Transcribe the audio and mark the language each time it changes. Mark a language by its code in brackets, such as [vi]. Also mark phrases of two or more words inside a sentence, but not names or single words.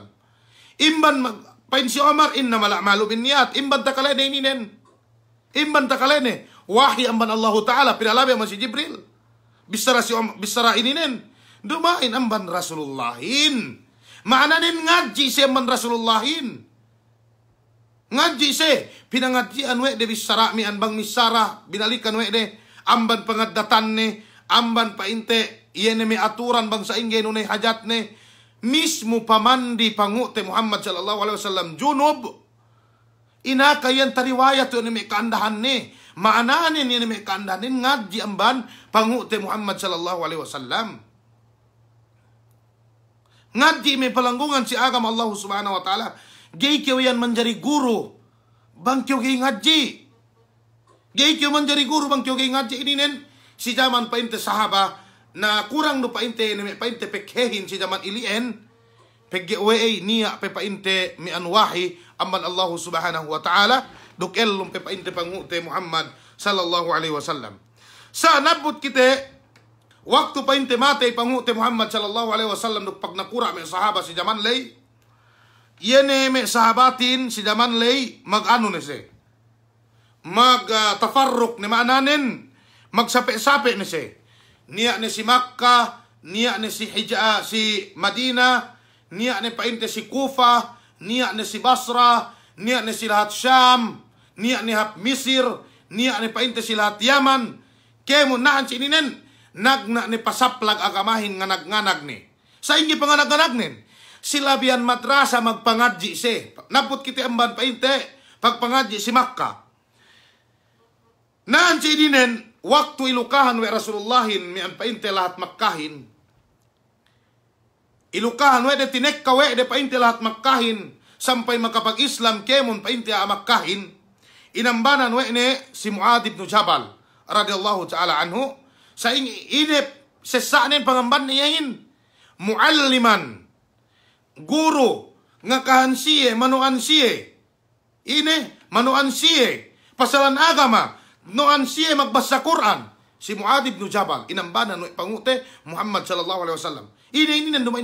[yka] Imban pain si Omar inna malamalu bin niyat imban takalene ininen. Imban takalene wahyi amban [ar] الله تعالى [yka] pinalabi man si Jibril. Bisara ininen. Dumain amban Rasulullahin. Maananin ngadji si amban Rasulullahin. Ngadji si. Pinangadjian we de bisara mi anbang misara. Binalikan we de. Amban pangadatan ni. Amban painte. Iyan may aturan bang sa ingay nunay hajat ni. Mismo pamandi pangute Muhammad [ar] صلى الله عليه وسلم. [yka] Junub. Inakayan tariwayat yun may kaandahan ni. Maananin yun may kaandahanin ngadji amban pangute Muhammad [ar] صلى الله عليه وسلم. [yka] Ngadji may palanggungan si agam [ar] الله سبحانه وتعالى. [yka] Gay kiyo yan manjari guru. Bang kiyo gay ngadji. Gay kiyo manjari guru bang kiyo gay ngadji. Ininen si jaman painte sahaba na kurang no painte may painte pekhehin si jaman ilien. Pegge niya pe painte mi anwahi amban [ar] الله سبحانه وتعالى. [yka] Dukelum pe painte pangute Muhammad [ar] صلى الله عليه وسلم. [yka] Sa nabut kite waktu painte mate pangute Muhammad [ar] صلى الله عليه وسلم [yka] duk pag nakura may sahaba si jaman lay. Yene may sahabatin si jaman lay mag-ano ni si. Tafarruk ni maananin. Magsape-sape ni si. Niya ni si Makkah, niya ni si Madina, niya ni painte si Kufa, niya ni si Basra, niya ni si lahat Syam, niya ni hap Misir, niya ni painte si lahat Yaman. Kemo naan si ininen, nagna ni pasaplag agamahin nga nagnganag ni. Sa ingi pa nga nagnganag nin. Sila biyan madrasa magpangadji si. Napot kiti amban painte, pagpangadji si Makkah. Naan si ininen, waktu ilukahan we Rasulullahin mi an painte lahat Makkahin. Ilukahan we de tinekka we de painte lahat Makkahin sampai makapag-Islam kemon painte a Makkahin. Inambanan we ne si Muad ibn Jabal [ar] رضي الله تعالى عنه [yka] sa inip sesanin pangamban niyahin mualliman guru nga kahansiye manuan siye ine manuan siye pasalan agama noan siya magbasa Quran. Si Muad ibn Jabal. Inambanan ng pangute Muhammad [ar] صلى الله عليه وسلم.